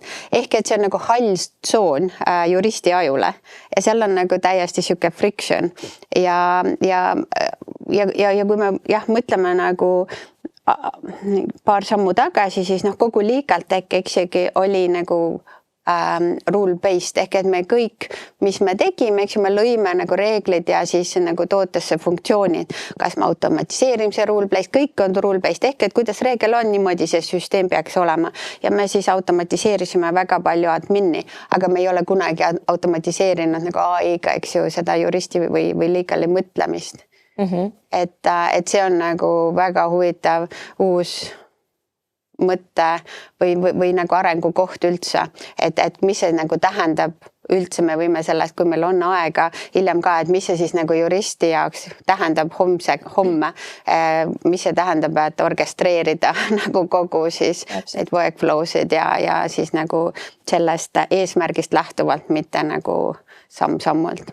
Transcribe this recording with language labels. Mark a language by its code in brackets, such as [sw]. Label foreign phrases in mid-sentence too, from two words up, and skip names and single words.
[et] Ehk et see on nagu hall tsoon juristi ajule ja seal on nagu täiesti siuke friction ja kui me mõtleme nagu paar sammu tagasi, siis noh, kogu [en] legal tech [et] eksegi oli nagu rule-based ehk et me kõik, mis me tegime, eks ju, me lõime nagu reeglid ja siis nagu tootesse funktsioonid. Kas me automatiseerimise rule-based, kõik on rule-based ehk et kuidas reegel on, niimoodi see süsteem peaks olema. Ja me siis automatiseerisime väga palju admini, aga me ei ole kunagi automatiseerinud nagu AI-ga, eks ju, seda juristi või legali mõtlemist. Et see on nagu väga huvitav uus mõtte või nagu arengukoht üldse, et mis see nagu tähendab üldse, me võime sellest, kui meil on aega hiljem ka, et mis see siis nagu juristi jaoks tähendab homme, mis see tähendab, et orkestreerida nagu kogu siis need workflow'sid ja siis nagu sellest eesmärgist lähtuvalt, mitte nagu samm-sammult.